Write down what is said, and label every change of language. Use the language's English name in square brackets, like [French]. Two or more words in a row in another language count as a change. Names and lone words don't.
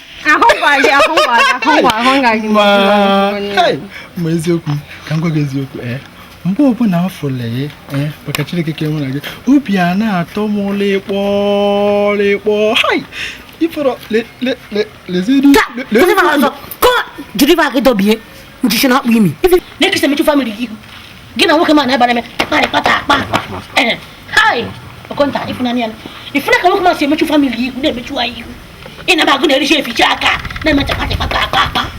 [Igbo] Ahụ ngwa gị, ahụ ngwa gị, ahụ ngwa, ahụ ngwa gị. Ma, hey, ma eziokwu, ka m gwa gị eziokwu, eh? Mgbe ọbụla m fụrụ ya, eh, maka Chineke ka mụ na gị, obi a na-atọ m lịkpọ, lịkpọ. Hai! Ifere, le, le, le, lezeri, Taa, le, le, kwụsị m ọzọ. Kụọ, jiri ife aka dọbie. Njichi na akpụ imi. Ife, na-ekesa emechu family gị ihu. Gị na nwoke ma na-abara m, kparị kpata akpa. [English] Master, master. [Igbo] Eh, hai! Ọkọnta, ịfụnanya ya. Ịfụna ka nwoke ma si emechu family gị ihu, na-emechu anyị ihu. Ị na-aba agụ na-ericha eficha aka, na-emecha kpatị kpata akpa akpa.